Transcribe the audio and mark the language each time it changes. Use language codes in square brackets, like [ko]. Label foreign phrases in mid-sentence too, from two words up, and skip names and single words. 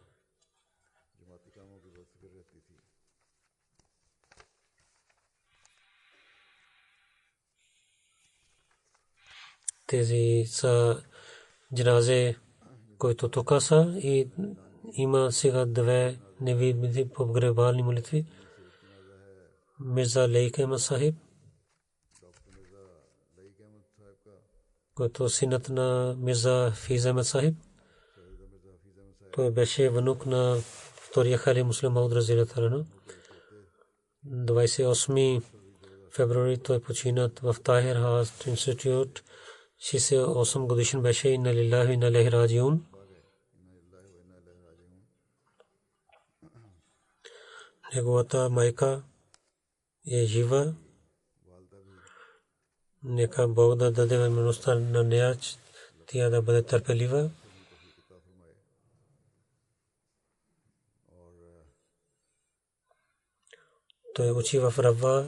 [bg] Тези са джаназе, които тук са, и има сега две невидими погребални молитви. Мирза Лейк Ахмед Сахиб, който синът на Мирза Физ Ахмед Сахиб. Той беше внук на втория халиф Муслим Мауд [ar] رضي الله عنه. [bg] 28 февруари той почина в Тахир Хаст институт. 68 годишен беше. [ar] إنا لله وإنا إليه راجعون. [bg] Неговата майка е жива. Нека Бог да даде възможността на нея тя да бъде търпелива. Той учи в Рава.